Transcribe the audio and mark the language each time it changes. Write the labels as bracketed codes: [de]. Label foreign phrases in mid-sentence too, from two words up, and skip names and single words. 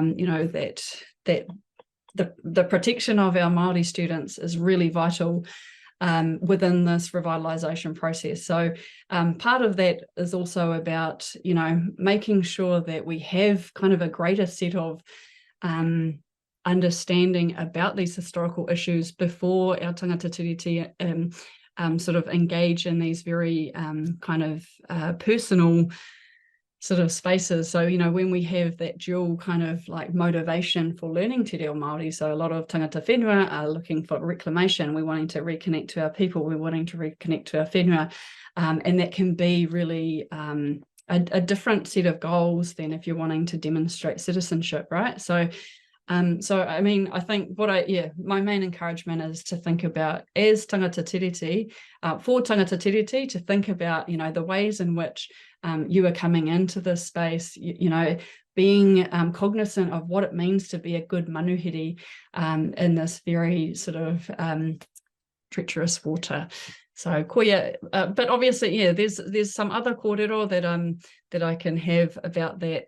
[en] That the protection of our Māori students is really vital within this revitalisation process. So part of that is also about, making sure that we have kind of a greater set of understanding about these historical issues before our [mi] tangata tiriti [en] sort of engage in these very personal sort of spaces. So, when we have that dual kind of like motivation for learning [mi] Te Reo Māori, [en] so a lot of [mi] tangata whenua [en] are looking for reclamation. We're wanting to reconnect to our people. We're wanting to reconnect to our whenua. And that can be really a different set of goals than if you're wanting to demonstrate citizenship, right? So, I think my main encouragement is to think about, as [mi] tangata tiriti, [en] for [mi] tangata tiriti, [en] to think about, the ways in which you are coming into this space, being cognizant of what it means to be a good manuhiri in this very sort of treacherous water. So koia, but obviously, there's some other kōrero that I can have about that.